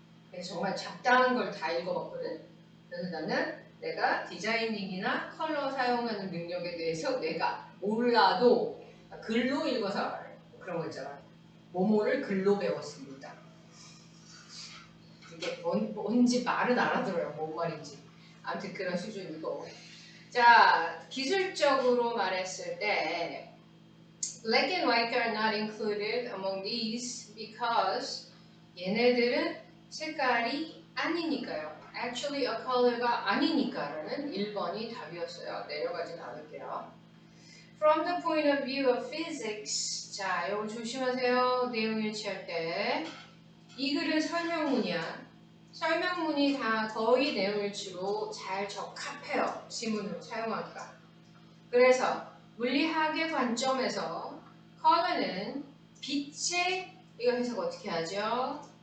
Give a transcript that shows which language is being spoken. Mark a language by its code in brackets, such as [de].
[ko] 그래서 정말 잡다한 걸 다 읽어봤거든. 그래서 나는 내가 디자이닝이나 컬러 사용하는 능력에 대해서 내가 몰라도 글로 읽어서 알아요. 그런 거 있잖아. 뭐뭐를 글로 배웠습니다. 이게 뭔지 말은 알아들어요. 뭔 말인지. 아무튼 그런 수준이고. 자, 기술적으로 말했을 때 [en] Black and white are not included among these because [ko] 얘네들은 색깔이 아니니까요. [en] Actually a [ko] color가 아니니까라는 1번이 답이었어요. 내려가진 않을게요. [en] From the point of view of physics [ko] 자, 이거 조심하세요. 내용 일치할 때 이 글은 설명문이야. 설명문이 다 거의 내용 일치로 잘 적합해요. 지문으로 사용하기가. 그래서 물리학의 관점에서 컬러는 빛의 이거 해석 어떻게 하죠?